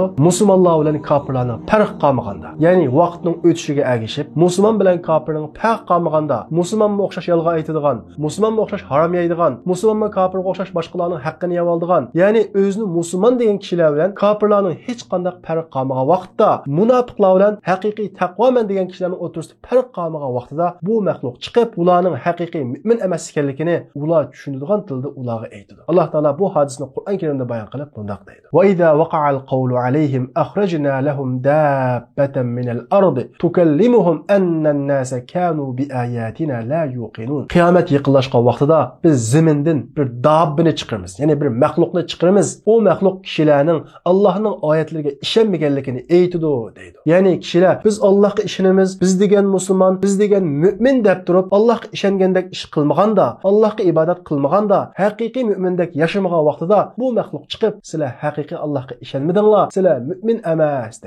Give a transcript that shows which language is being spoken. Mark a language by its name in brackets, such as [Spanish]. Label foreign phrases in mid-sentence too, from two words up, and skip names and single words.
[Uzbek] Musulmonlar bilan kofirlarning farq qolmaganda. Ya'ni vaqtning o'tishiga ergishib, musulmon bilan kofirning farq qolmaganda, musulmonga o'xshash yolg'on aytadigan, musulmonga o'xshash harom yeydigan, musulmonga kofirga o'xshash boshqalarning haqqini yeb oladigan, ya'ni o'zini musulmon degan kishilar bilan kofirlarning hech qanday farq qolmagan vaqtda, munofiqlar bilan haqiqiy taqvoman degan kishilarning o'rtasida farq qolmagan vaqtida bu maxluq chiqib, ularning haqiqiy mu'min emas ekanligini ular tushunadigan tilda ularga aytadi. Alloh taolo bu hodisani Qur'on Karimda bayon qilib bunday deydi. [Arabic] وإذا وقع القول عليهم أخرجنا لهم دابة من الأرض تكلمهم أن الناس كانوا بآياتنا لا يوقنون. [Uzbek] Qiyomat yaqinlashgan vaqtida biz zamindan bir dabbani chiqaramiz, ya'ni bir maxluqni chiqaramiz. O maxluq kishilarning Allohning oyatlariga ishonmaganligini aytadi deydi. Ya'ni kishilar biz Allohga ishonamiz, biz degan musulmon, biz degan mu'min deb turib Allohga ishongandek ish qilmaganda, Allohga ibodat qilmaganda, haqiqiy mu'mindek yashamagan vaqtida bu maxluq chiqib, sizlar haqiqiy Allohga ishonmadinglar, sizlar mu'min emas deydi.